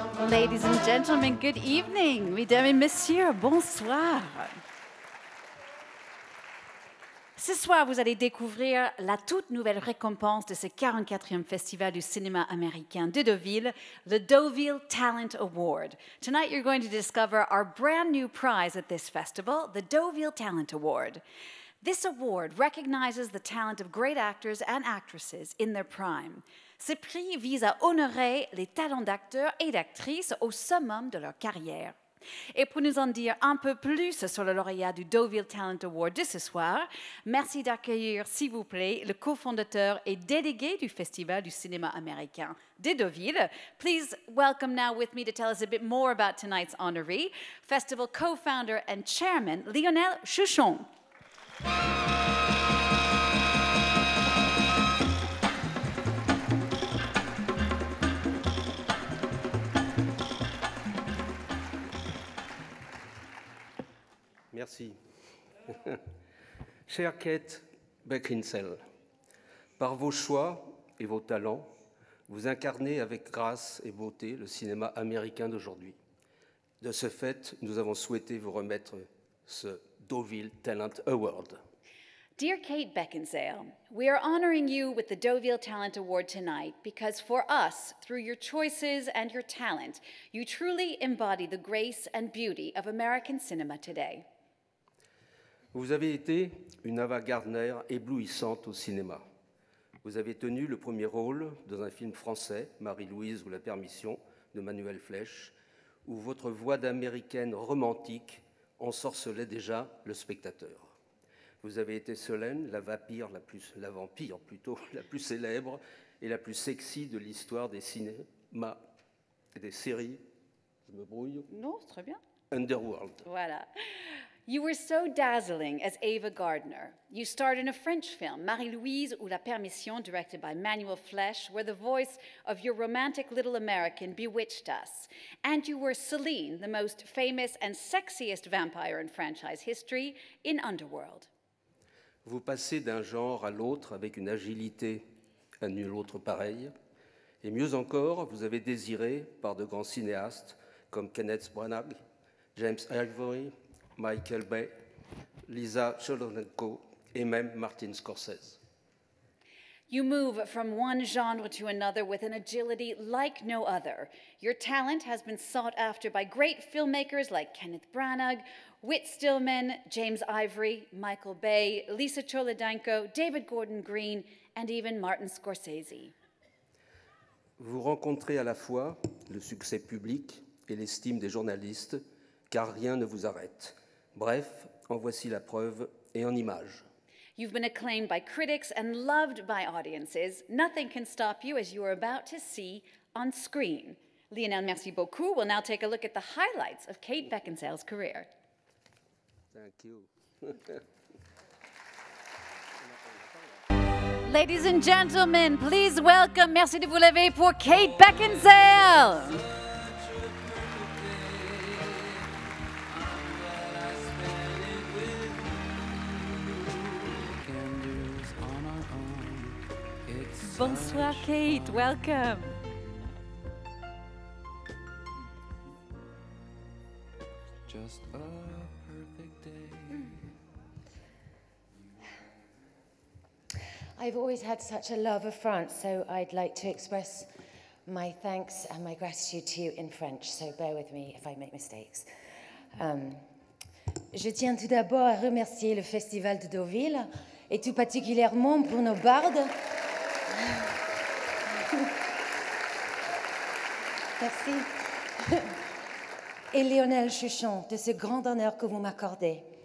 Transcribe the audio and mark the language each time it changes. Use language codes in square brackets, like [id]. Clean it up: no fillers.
[en] Ladies and gentlemen, good evening. [fr] Mesdames et messieurs, bonsoir. Ce soir, vous allez découvrir la toute nouvelle récompense de ce 44e Festival du cinéma américain de Deauville, le Deauville Talent Award. [en] Tonight, you're going to discover our brand new prize at this festival, the Deauville Talent Award. This award recognizes the talent of great actors and actresses in their prime. [fr] Ce prix vise à honorer les talents d'acteurs et d'actrices au summum de leur carrière. Et pour nous en dire un peu plus sur le lauréat du Deauville Talent Award de ce soir, merci d'accueillir, s'il vous plaît, le cofondateur et délégué du Festival du cinéma américain de Deauville. [en] Please welcome now with me to tell us a bit more about tonight's honoree, festival co-founder and chairman, Lionel Chuchon. [fr] Merci. Chère Kate Beckinsale, par vos choix et vos talents, vous incarnez avec grâce et beauté le cinéma américain d'aujourd'hui. De ce fait, nous avons souhaité vous remettre ce Deauville Talent Award. Dear Kate Beckinsale, we are honoring you with the Deauville Talent Award tonight because for us, through your choices and your talent, you truly embody the grace and beauty of American cinema today. Vous avez été une Ava Gardner éblouissante au cinéma. Vous avez tenu le premier rôle dans un film français, Marie-Louise ou La Permission, de Manuel Flech, où votre voix d'américaine romantique ensorcelait déjà le spectateur. Vous avez été Solène, la vampire la plus célèbre et la plus sexy de l'histoire des cinémas et des séries. Je me brouille. Non, c'est très bien. Underworld. Voilà. [en] You were so dazzling as Ava Gardner. You starred in a French film, Marie-Louise ou La Permission, directed by Manuel Flech, where the voice of your romantic little American bewitched us. And you were Celine, the most famous and sexiest vampire in franchise history, in Underworld. [fr] Vous passez d'un genre à l'autre avec une agilité à nul autre pareille. Et mieux encore, vous avez désiré par de grands cinéastes comme Kenneth Branagh, James Ivory, Michael Bay, Lisa Cholodenko et même Martin Scorsese. [en] You move from one genre to another with an agility like no other. Your talent has been sought after by great filmmakers like Kenneth Branagh, Whit Stillman, James Ivory, Michael Bay, Lisa Cholodenko, David Gordon Green, and even Martin Scorsese. [fr] Vous rencontrez à la fois le succès public et l'estime des journalistes, car rien ne vous arrête. Bref, en voici la preuve et en images. [en] You've been acclaimed by critics and loved by audiences. Nothing can stop you, as you are about to see on screen. [fr] Lionel, merci beaucoup. [en] We'll now take a look at the highlights of Kate Beckinsale's career. Thank you. Ladies and gentlemen, please welcome, [fr] merci de vous lever pour Kate Beckinsale. Bonsoir, Kate. [en] Welcome. Just a perfect day. I've always had such a love of France, so I'd like to express my thanks and my gratitude to you in French, so bear with me if I make mistakes. [fr] Je tiens tout d'abord à remercier le Festival de Deauville, et tout particulièrement pour nos bardes. Merci. Et Lionel Chuchon, de ce grand honneur que vous m'accordez.